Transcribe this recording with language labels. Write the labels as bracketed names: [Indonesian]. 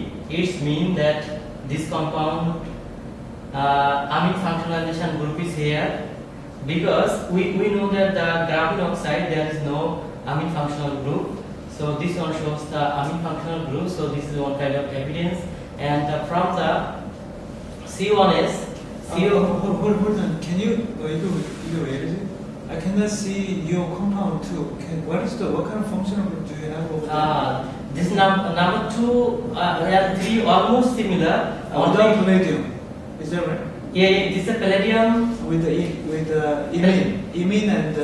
[English] It means that this compound amine functionalization group is here, because we know that the graphene oxide there is no amine functional group. So this one shows the amine functional group. So this is one kind of evidence. And from the C1S, hold on. Can you [Korean] 이거 왜 이러지? [English] I cannot see your compound too. What kind of functional group do you have over there? This number 2 and 3 almost similar. Without palladium, is that right? Yeah, this is palladium With the imine and the